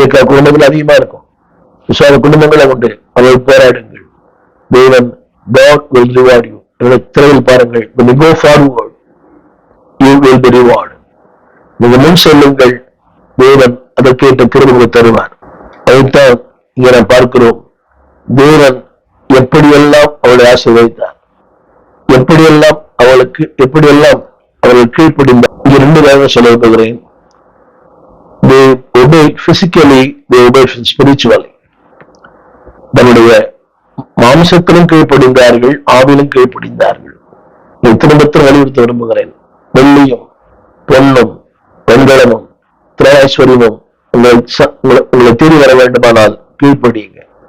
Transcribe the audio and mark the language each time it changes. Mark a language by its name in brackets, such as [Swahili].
[Tamil] குடும்பங்கள் அதிகமா இருக்கும், விசுவாச குடும்பங்களை உண்டு. அவர்கள் போராடுங்கள். [English] தேவன் God will reward you. [Tamil] திரையில் பாருங்கள், [English] when you go forward you will be rewarded. [Tamil] நீங்க முன் செல்லுங்கள், தேவன் அதற்கேற்ற கிருபையை தருவார். அதைத்தான் இங்க நாம் பார்க்கிறோம். தேவன் எப்படியெல்லாம் அவளை ஆசீர்வதித்தார், எப்படியெல்லாம் அவர்கள் கீழ்ப்படிந்தார். இங்க 2 காரணம் சொல்ல விரும்புகிறேன். [English] They obeyed physically, they obeyed spiritually. [Tamil] தன்னுடைய மாம்சத்திலும் கீழ்ப்படிந்தார்கள், ஆவிலும் கீழ்ப்படிந்தார்கள். திரும்பத்தில் வலியுறுத்த விரும்புகிறேன். வெள்ளியும் பொன்னும் வெண்கலமும் திரைஸ்வரியமும் உங்களை தேடி வர வேண்டுமானால் கீழ்ப்படியுங்க.